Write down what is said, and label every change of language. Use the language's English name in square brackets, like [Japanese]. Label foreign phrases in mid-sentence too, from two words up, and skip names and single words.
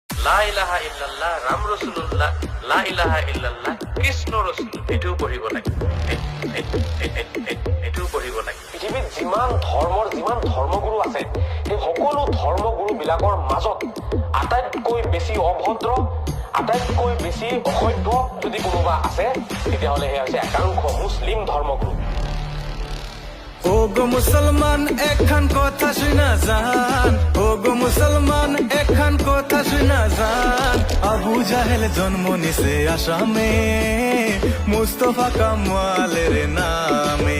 [Arabic] لا إله إلا الله رام رسول الله لا إله إلا الله كرشنا رسول [Assamese] এটাও পঢ়িব লাগে এটাও পঢ়িব লাগে। পৃথিৱীত যিমান ধৰ্মগুৰু আছে সেই সকলো ধৰ্মগুৰু বিলাকৰ মাজত আটাইতকৈ বেছি অভদ্ৰ, আটাইতকৈ বেছি অসভ্য যদি কোনোবা আছে তেতিয়াহ'লে সেয়া হৈছে একাংশ মুছলিম ধৰ্মগুৰু। [Bangla] ও গো মুসলমান একখান কথা শুনা যান, ও গো মুসলমান একখান কথা শুনা যান। আবু জাহেল জন্ম নিছে আসামে মুস্তফা কামালের নামে।